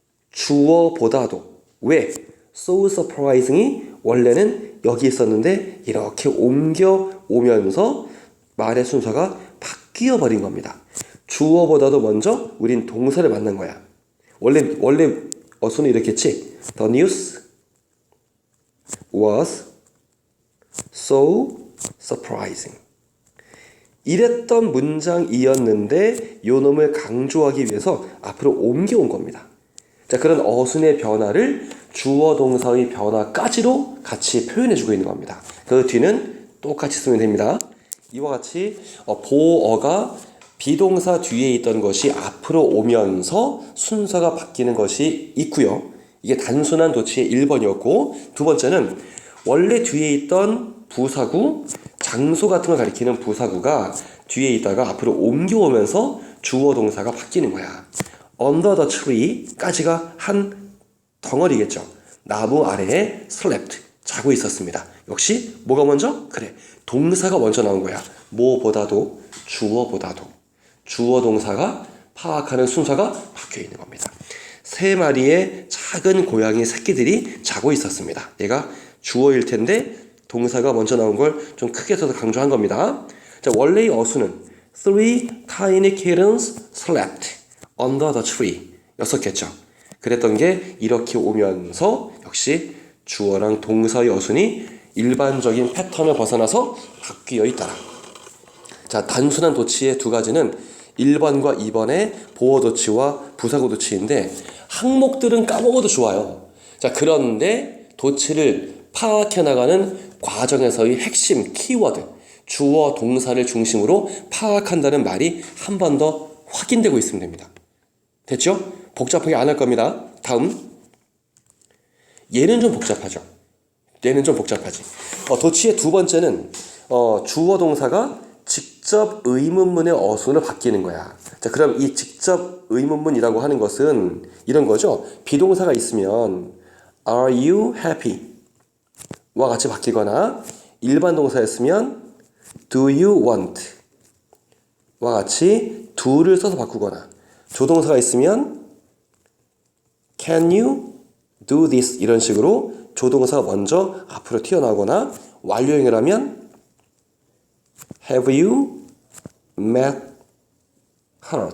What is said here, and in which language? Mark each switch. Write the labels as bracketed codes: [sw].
[ko] 주어보다도. 왜? [en] so surprising [ko] 이 원래는 여기 있었는데 이렇게 옮겨오면서 말의 순서가 바뀌어 버린 겁니다. 주어보다도 먼저 우린 동사를 만난 거야. 원래 어순이 이렇겠지? [en] The news was so surprising. [ko] 이랬던 문장이었는데 요 놈을 강조하기 위해서 앞으로 옮겨온 겁니다. 자, 그런 어순의 변화를 주어 동사의 변화까지로 같이 표현해주고 있는 겁니다. 그 뒤는 똑같이 쓰면 됩니다. 이와 같이 보어가 비동사 뒤에 있던 것이 앞으로 오면서 순서가 바뀌는 것이 있고요. 이게 단순한 도치의 1번이었고, 두 번째는 원래 뒤에 있던 부사구, 장소 같은 걸 가리키는 부사구가 뒤에 있다가 앞으로 옮겨오면서 주어 동사가 바뀌는 거야. [en] Under the tree [ko] 까지가 한 덩어리겠죠. 나무 아래에 slept, 자고 있었습니다. 역시 뭐가 먼저? 그래, 동사가 먼저 나온 거야. 뭐보다도, 주어보다도. 주어 동사가 파악하는 순서가 바뀌어 있는 겁니다. 3마리의 작은 고양이 새끼들이 자고 있었습니다. 얘가 주어일 텐데 동사가 먼저 나온 걸 좀 크게 써서 강조한 겁니다. 자, 원래의 어수는 [en] Three tiny kittens slept under the tree [ko] 였었겠죠. 그랬던 게 이렇게 오면서 역시 주어랑 동사의 어순이 일반적인 패턴을 벗어나서 바뀌어 있더라. 자, 단순한 도치의 두 가지는 1번과 2번의 보어 도치와 부사구 도치인데 항목들은 까먹어도 좋아요. 자, 그런데 도치를 파악해 나가는 과정에서의 핵심 키워드, 주어 동사를 중심으로 파악한다는 말이 한 번 더 확인되고 있으면 됩니다. 됐죠? 복잡하게 안 할 겁니다. 다음. 얘는 좀 복잡하죠. 얘는 좀 복잡하지. 도치의 두 번째는 주어 동사가 직접 의문문의 어순으로 바뀌는 거야. 자, 그럼 이 직접 의문문이라고 하는 것은 이런 거죠. 비동사가 있으면 [en] Are you happy? [ko] 와 같이 바뀌거나 일반 동사였으면 [en] Do you want? [ko] 와 같이 do를 써서 바꾸거나 조동사가 있으면 [en] Can you do this? [ko] 이런 식으로 조동사가 먼저 앞으로 튀어나오거나 완료형을 하면 [en] Have you met her?